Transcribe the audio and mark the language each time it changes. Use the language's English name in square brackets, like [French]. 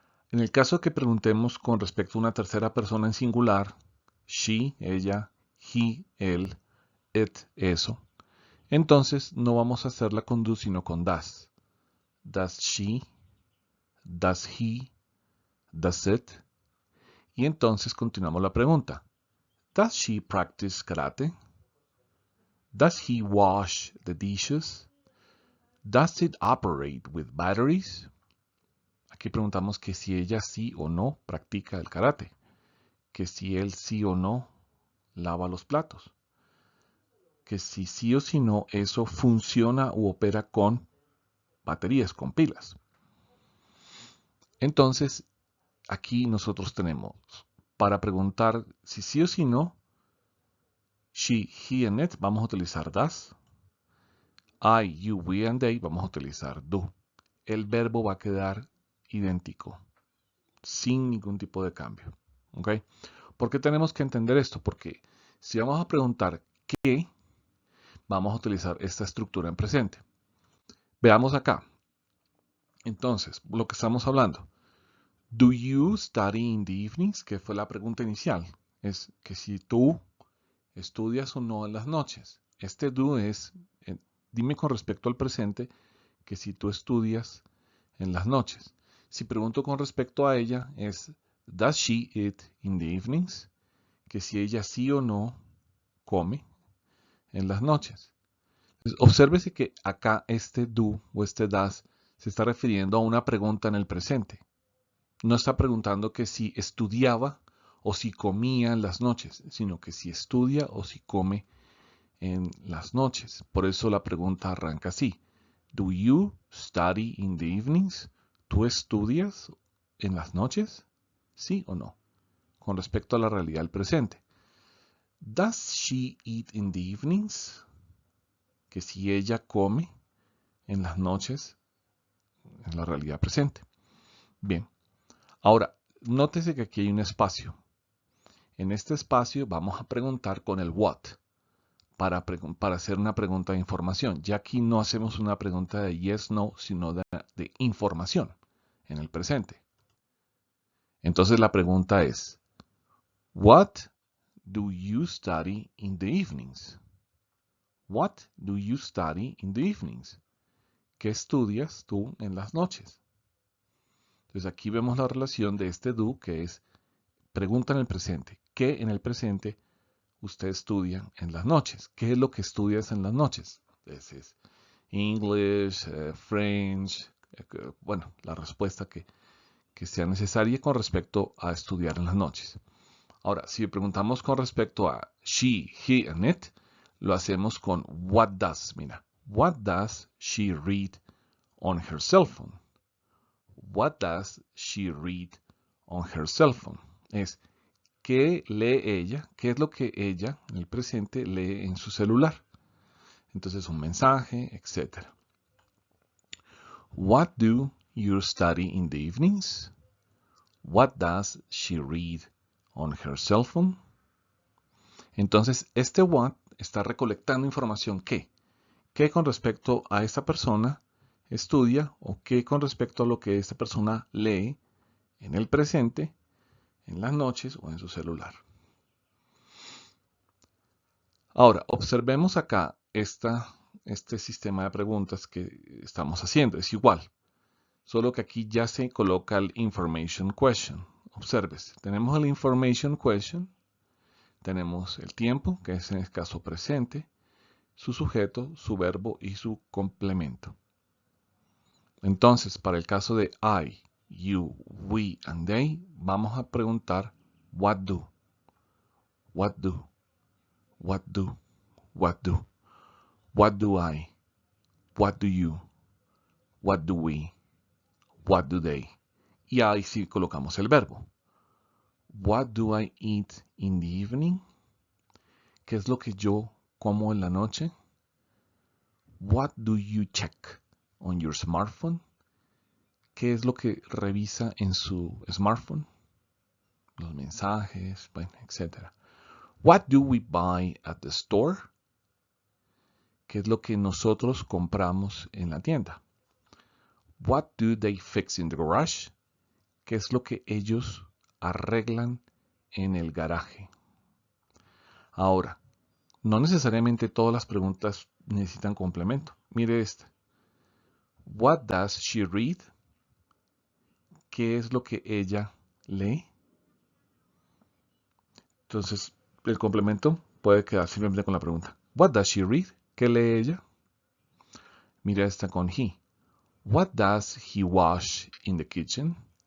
[Spanish] En el caso que preguntemos con respecto a una tercera persona en singular, she, ella, he, él, it, eso, entonces no vamos a hacerla con do sino con does. [English] Does she, does he, does it. [Spanish] Y entonces continuamos la pregunta. [English] Does she practice karate? Does he wash the dishes? Does it operate with batteries? [Spanish] Aquí preguntamos que si ella sí o no practica el karate, que si él sí o no lava los platos, que si sí o si no eso funciona u opera con baterías, con pilas. Entonces, aquí nosotros tenemos, para preguntar si sí o si no, she, he and it, vamos a utilizar does. I, you, we and they, vamos a utilizar do. El verbo va a quedar idéntico, sin ningún tipo de cambio. ¿Ok? ¿Por qué tenemos que entender esto? Porque si vamos a preguntar qué, vamos a utilizar esta estructura en presente. Veamos acá. Entonces, lo que estamos hablando. [English] Do you study in the evenings? [Spanish] Que fue la pregunta inicial. Es que si tú estudias o no en las noches. Este do es, dime con respecto al presente, que si tú estudias en las noches. Si pregunto con respecto a ella, es does she eat in the evenings? Que si ella sí o no come en las noches. Entonces, obsérvese que acá este do o este does se está refiriendo a una pregunta en el presente. No está preguntando que si estudiaba o si comía en las noches, sino que si estudia o si come en las noches. Por eso la pregunta arranca así. [English] Do you study in the evenings? [Spanish] ¿Tú estudias en las noches? ¿Sí o no? Con respecto a la realidad del presente. [English] Does she eat in the evenings? [Spanish] Que si ella come en las noches, en la realidad presente. Bien. Ahora, nótese que aquí hay un espacio. En este espacio vamos a preguntar con el what para hacer una pregunta de información. Ya aquí no hacemos una pregunta de yes, no, sino de información en el presente. [English] Entonces la pregunta es, what do you study in the evenings? What do you study in the evenings? [Spanish] ¿Qué estudias tú en las noches? Entonces aquí vemos la relación de este do, que es pregunta en el presente. ¿Qué en el presente usted estudia en las noches? ¿Qué es lo que estudias en las noches? Entonces, English, French, bueno, la respuesta que sea necesaria con respecto a estudiar en las noches. Ahora, si preguntamos con respecto a she, he, and it, lo hacemos con what does. [English] Mira, what does she read on her cell phone? What does she read on her cell phone? [Spanish] Es, ¿qué lee ella? ¿Qué es lo que ella, en el presente, lee en su celular? Entonces, un mensaje, etc. [English] What do you study in the evenings? What does she read on her cell phone? [Spanish] Entonces, este what está recolectando información ¿qué? ¿Qué con respecto a esta persona estudia o qué con respecto a lo que esta persona lee en el presente, en las noches o en su celular? Ahora, observemos acá este sistema de preguntas que estamos haciendo. Es igual, solo que aquí ya se coloca el information question. Observes, tenemos el information question, tenemos el tiempo, que es en el caso presente, su sujeto, su verbo y su complemento. [English] Entonces, para el caso de I, you, we, and they, vamos a preguntar what do, what do, what do, what do, what do I, what do you, what do we, what do they. [Spanish] Y ahí sí colocamos el verbo. [English] What do I eat in the evening? [Spanish] ¿Qué es lo que yo como en la noche? [English] What do you check on your smartphone? [Spanish] ¿Qué es lo que revisa en su smartphone? Los mensajes, bueno, etc. [English] What do we buy at the store? [Spanish] ¿Qué es lo que nosotros compramos en la tienda? [English] What do they fix in the garage? [Spanish] ¿Qué es lo que ellos arreglan en el garaje? Ahora, no necesariamente todas las preguntas necesitan complemento. Mire esta. What does she read? ¿Qué es lo que ella lee? Entonces, el complemento puede quedar simplemente con la pregunta. What does she read? ¿Qué lee ella? Mira esta con he. [English] What does he wash in the kitchen?